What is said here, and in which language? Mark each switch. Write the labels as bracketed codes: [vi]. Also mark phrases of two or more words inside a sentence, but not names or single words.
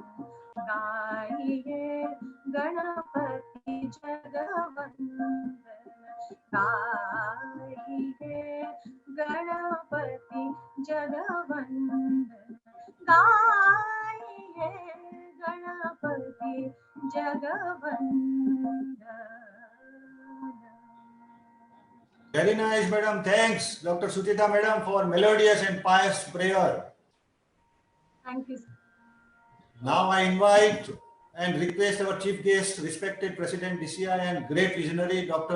[hi] गाइए गणपति जगवंदन गाइए गणपति जगवंदन गाइए गणपति जगवंदन [en] Very nice, madam. Thanks, Dr. Suchita, madam, for melodious and pious prayer. Thank you. Now I invite and request our chief guest, respected President DCI and great visionary, Dr.